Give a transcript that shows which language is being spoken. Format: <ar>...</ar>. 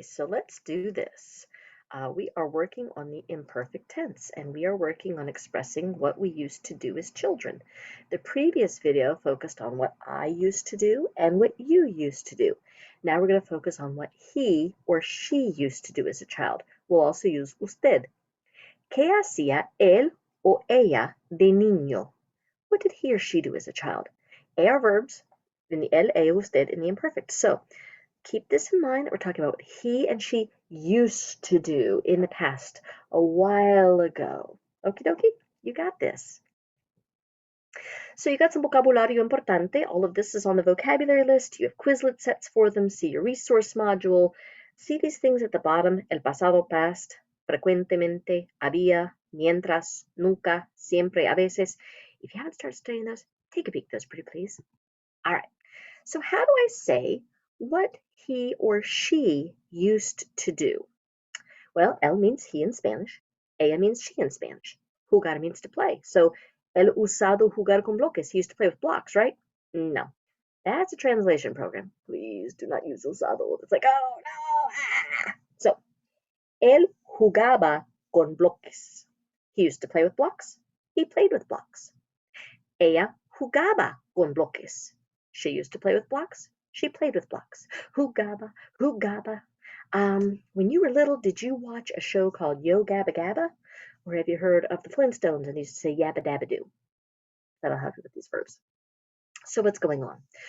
<en>So let's do this. We are working on the imperfect tense, and we are working on expressing what we used to do as children. The previous video focused on what I used to do and what you used to do. Now we're going to focus on what he or she used to do as a child. We'll also use usted.</en> <es>¿Qué hacía él o ella de niño?</es> <en>What did he or she do as a child? A are verbs, in the él, ella, usted, in the imperfect. So keep this in mind that we're talking about what he and she used to do in the past, a while ago. Okie dokie, you got this. So you got some vocabulario importante. All of this is on the vocabulary list. You have Quizlet sets for them. See your resource module. See these things at the bottom.</en> <es>El pasado, past, frecuentemente, había, mientras, nunca, siempre, a veces.</es> <en>If you haven't started studying those, take a peek at those pretty please. All right. So how do I say what he or she used to do? Well, él means he in Spanish. Ella means she in Spanish. Jugar means to play.</en> <es>So, él usado jugar con bloques.</es> <en>He used to play with blocks, right? No. That's a translation program. Please do not use usado. It's like, oh no. Ah.</en> <es>So, él jugaba con bloques.</es> <en>He used to play with blocks. He played with blocks.</en> <es>Ella jugaba con bloques.</es> <en>She used to play with blocks. She played with blocks.</en> <es>Jugaba, jugaba.</es> <en>When you were little, did you watch a show called Yo Gabba Gabba? Or have you heard of the Flintstones and they used to say yabba dabba doo? That'll help you with these verbs. So what's going on?</en>